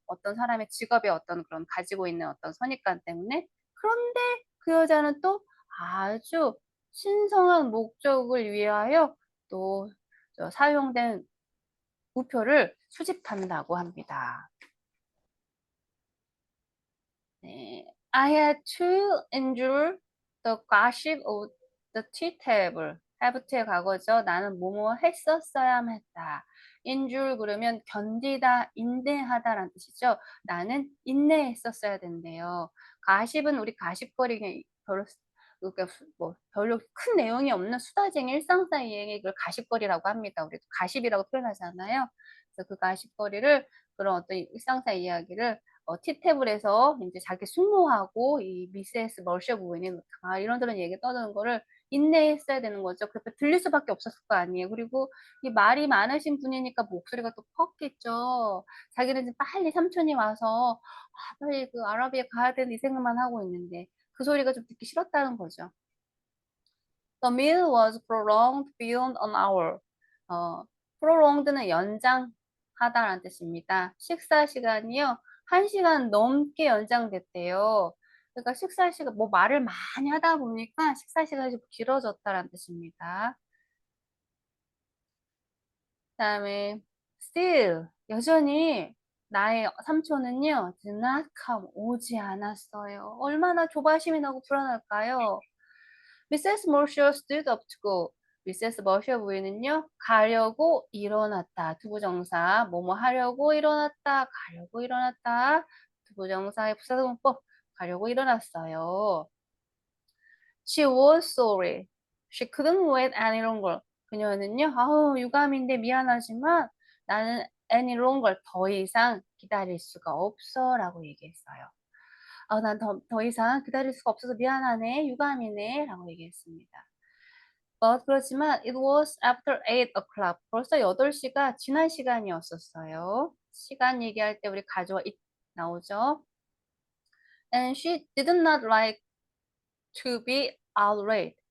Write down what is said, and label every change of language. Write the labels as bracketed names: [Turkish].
[Korean] 어떤 사람의 직업에 어떤 그런 가지고 있는 어떤 선입관 때문에. 그런데 그 여자는 또 아주 신성한 목적을 위하여 또 사용된 우표를 수집한다고 합니다. 네. [English] I had to endure the gossip of the tea table. [Korean] have의 과거죠. 나는 뭐뭐 했었어야만 했다. endure 그러면 견디다, 인내하다라는 뜻이죠. 나는 인내했었어야 된대요. 가십은 우리 가십거리 별로 그러니까 뭐 별로 큰 내용이 없는 수다쟁이 일상사 이야기 그걸 가십거리라고 합니다. 우리 가십이라고 표현하잖아요. 그래서 그 가십거리를 그런 어떤 일상사 이야기를 티탭을해서 이제 자기 숙모하고 이 미세스 머셔 부인이 이런저런 얘기 떠드는 거를 인내했어야 되는 거죠. 그래서 들릴 수밖에 없었을 거 아니에요. 그리고 이 말이 많으신 분이니까 목소리가 또 컸겠죠. 자기는 이제 빨리 삼촌이 와서 빨리 그 아라비에 가야 되는 이 생각만 하고 있는데 그 소리가 좀 듣기 싫었다는 거죠. [English] The meal was prolonged beyond an hour. [Korean] prolonged는 연장하다라는 뜻입니다. 식사 시간이요. 1시간 넘게 연장됐대요. 그러니까 식사 시간, 뭐 말을 많이 하다 보니까 식사 시간이 좀 길어졌다라는 뜻입니다. 그다음에 still 여전히 나의 삼촌은요 [English] did not come [Korean] 오지 않았어요. 얼마나 조바심이 나고 불안할까요? [English] 미세스 머셔 stood up to go. [Korean] 미세스 머셔 부인은요 가려고 일어났다. 투부정사 뭐뭐 하려고 일어났다. 가려고 일어났다. 투부정사의 부사동법 가려고 일어났어요. [English] She was sorry. She couldn't wait any longer. [Korean] 그녀는요, 아우, 유감인데 미안하지만 나는 any longer 더 이상 기다릴 수가 없어 라고 얘기했어요. 아, 난 더 이상 기다릴 수가 없어서 미안하네, 유감이네 라고 얘기했습니다. 그렇지만 [English] it was after 8 o'clock. [Korean] 벌써 8시가 지난 시간이었었어요. 시간 얘기할 때 우리 가져와 it 나오죠. [English] And she did not like to be out late.